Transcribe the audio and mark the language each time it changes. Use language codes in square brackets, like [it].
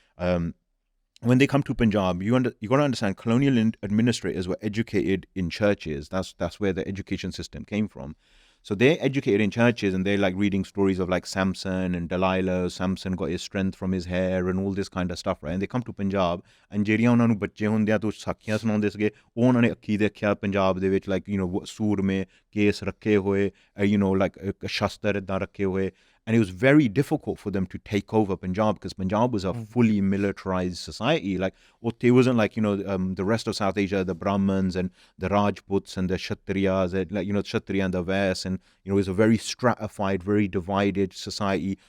[en] When they come to Punjab, you got to understand, colonial administrators were educated in churches. That's where the education system came from. So they're educated in churches, and they're like reading stories of like Samson and Delilah. Samson got his strength from his hair and all this kind of stuff, right? And they come to Punjab, and [pa] ਜਿਹੜੀਆਂ ਉਹਨਾਂ ਨੂੰ ਬੱਚੇ ਹੁੰਦੇ ਆ ਤੋਂ ਸਾਖੀਆਂ ਸੁਣਾਉਂਦੇ ਸੀਗੇ, ਉਹ ਉਹਨਾਂ ਨੇ ਅੱਖੀ ਦੇਖਿਆ ਪੰਜਾਬ ਦੇ ਵਿੱਚ, like ਸੂਰ ਮੇ ਕੇਸ ਰੱਖੇ ਹੋਏ, like ਸ਼ਸਤਰ ਇਦਾਂ ਰੱਖੇ ਹੋਏ. [en] And it was very difficult for them to take over Punjab, because Punjab was a fully militarized society. Like, it wasn't like, the rest of South Asia, the Brahmins and the Rajputs and the Kshatriyas, Kshatriya and the Vas. And, it was a very stratified, very divided society.